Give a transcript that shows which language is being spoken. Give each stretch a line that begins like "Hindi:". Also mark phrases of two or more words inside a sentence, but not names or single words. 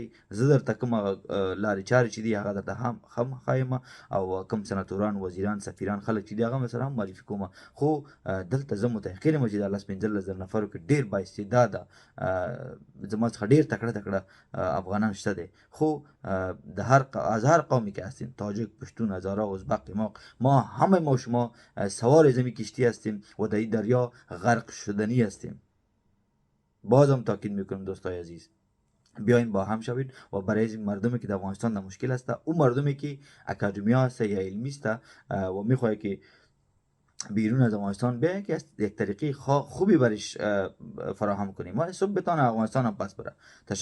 Pashto: زه درته کومه لارې چارې چې دي هغه درته هم ښایم، او کوم سناتوران، وزیران، سفیران، خلک چې دي هغه مې سره هم معرفي کوم. خو دلته زه متیقن یم چې دا 10-15 نفرو کې ډېر بااستعداده زما څخه ډېر تکړه افغانان شته دی.
Persian: خو از هر قومی که هستیم، تاجک، پشتون، هزاره، ازبق، ما همه ما شما سوار زمین کشتی هستیم و در این دریا غرق شدنی هستیم. بازم تاکید میکنم دوستای عزیز، بیاین با هم شوید و برای این مردمی که در افغانستان در مشکل است، اون مردمی که اکادمیا است یا علمی است و میخواد که بیرون از افغانستان بیاین، که یک طریقه خوبی برش فراهم کنیم، ما صبح بتانه افغانستان هم پس بره.